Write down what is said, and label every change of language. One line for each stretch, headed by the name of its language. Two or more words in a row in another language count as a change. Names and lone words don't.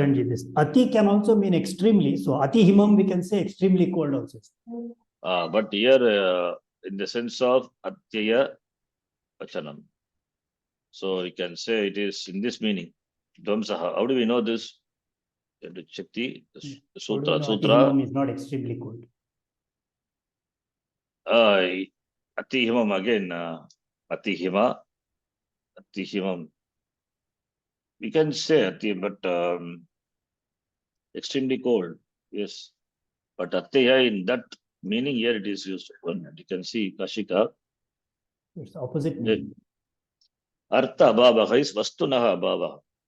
English: Sharanji, this Ati can also mean extremely. So
Sanskrit: अति हिमम्,
English: we can say extremely cold also. But here, in the sense of
Sanskrit: अत्यय वचनम्.
English: So you can say it is in this meaning. Dvamsaha. How do we know this? You have to check the How do we sutra. know Ati Sutra. Himam is not extremely cold.
Sanskrit: अति हिमम्
English: again.
Sanskrit: अति हिम। अति हिमम्.
English: We can say Ati, but extremely cold. Yes. But Atyaya in that meaning here it is used. You can see Kashika. It's opposite meaning.
Sanskrit: अर्थ अभावः is वस्तुनः अभावः.